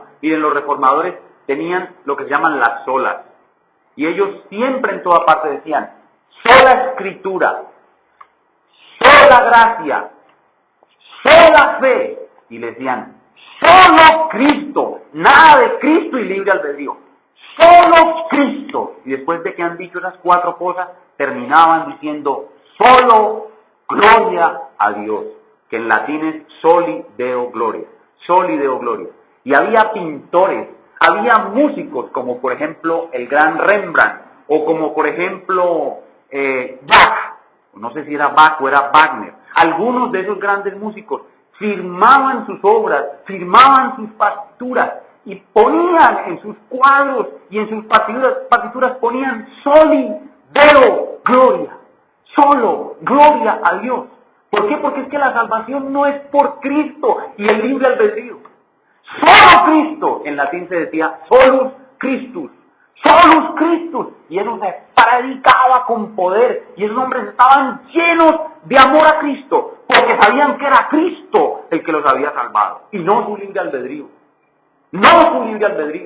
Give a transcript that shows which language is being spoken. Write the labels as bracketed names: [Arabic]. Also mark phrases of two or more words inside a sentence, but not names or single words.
[Spanish] Miren, los reformadores tenían lo que se llaman las solas, y ellos siempre en toda parte decían, sola Escritura, sola gracia, sola fe, y le decían, solo Cristo, nada de Cristo y libre albedrío, solo Cristo. Y después de que han dicho esas 4 cosas, terminaban diciendo, solo gloria a Dios, que en latín es [Latin] soli deo gloria, soli deo gloria. [Spanish] Y había pintores, había músicos, como por ejemplo el gran Rembrandt, o como por ejemplo Bach, no sé si era Bach o era Wagner. Algunos de esos grandes músicos firmaban sus obras, firmaban sus partituras y ponían en sus cuadros y en sus partituras ponían [Latin] soli deo gloria, [Spanish] solo gloria a Dios. ¿Por qué? Porque es que la salvación no es por Cristo y el libre albedrío. Solo Cristo, en latín se decía [Latin] solus Christus, solus Christus, [Spanish] y eso se predicaba con poder, y esos hombres estaban llenos de amor a Cristo, porque sabían que era Cristo el que los había salvado, y no su libre albedrío, no su libre albedrío.